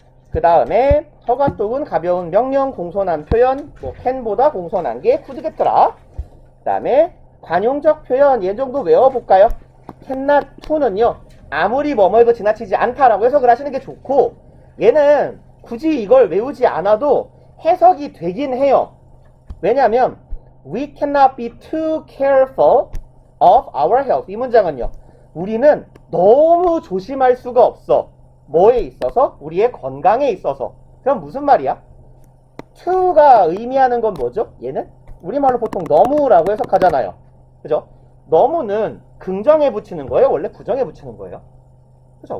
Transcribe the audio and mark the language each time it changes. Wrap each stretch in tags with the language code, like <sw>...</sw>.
<ko>그 다음에 허가 쪽은 가벼운 명령, 공손한 표현, 뭐 can보다 공손한 게 could겠더라. 그 다음에 관용적 표현, 얘 정도 외워볼까요? cannot to는요, 아무리 뭐뭐해도 지나치지 않다라고 해석을 하시는 게 좋고, 얘는 굳이 이걸 외우지 않아도 해석이 되긴 해요. 왜냐면</ko> <en>we cannot be too careful of our health.</en> <ko>이 문장은요, 우리는 너무 조심할 수가 없어. 뭐에 있어서? 우리의 건강에 있어서. 그럼 무슨 말이야? to가 의미하는 건 뭐죠? 얘는 우리말로 보통 너무라고 해석하잖아요. 그죠? 너무는 긍정에 붙이는 거예요? 원래 부정에 붙이는 거예요? 그죠?</ko>